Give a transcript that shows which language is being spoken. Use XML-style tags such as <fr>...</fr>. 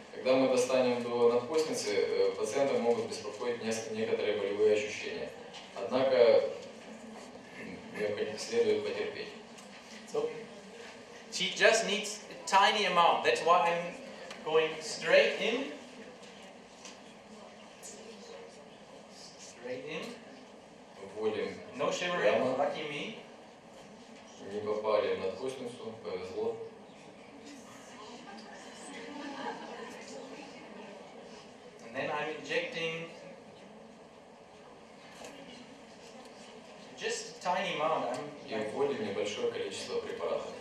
<ru>Когда мы достанем до надкостницы, пациента могут беспокоить некоторые болевые ощущения. Однако следует потерпеть.</ru> <en>So she just needs a tiny amount. That's why I'm going straight in. Straight in.</en> <ru>Вводим</ru> <en>No shivering, lucky me.</en> <ru>Не попали в надкостницу, повезло.</ru> <en>And then I'm injecting just a tiny amount.</en> <ru>И вводим небольшое количество препарата.</ru>